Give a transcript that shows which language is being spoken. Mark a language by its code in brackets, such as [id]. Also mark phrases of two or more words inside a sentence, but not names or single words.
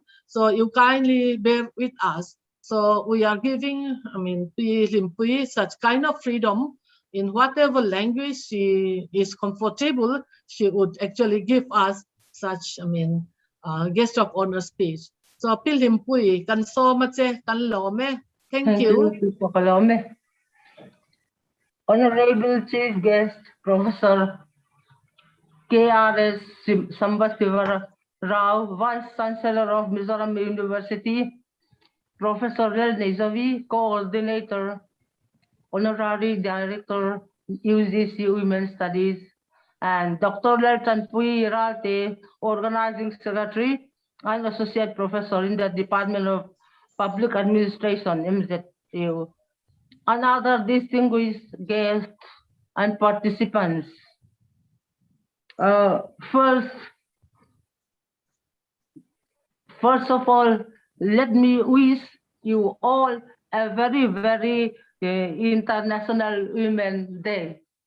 [en] So you kindly bear with us. So we are giving, Pilal Limpui such kind of freedom in whatever language she is comfortable, she would actually give us such, guest of honor speech. [lus] So Pilal Limpui, kan so mache, kan lome. [en] Thank you. Honorable Chief Guest, Professor K.R.S. Basivarao, Vice Chancellor of Mizoram University, Professor Rel Nezavi, Coordinator, Honorary Director, UGC Women's Studies, and Dr. Lertan Pui Ralte, Organizing Secretary and Associate Professor in the Department of Public Administration, MZU, and other distinguished guests and participants. First of all, let me wish you all a very, very International Women's Day.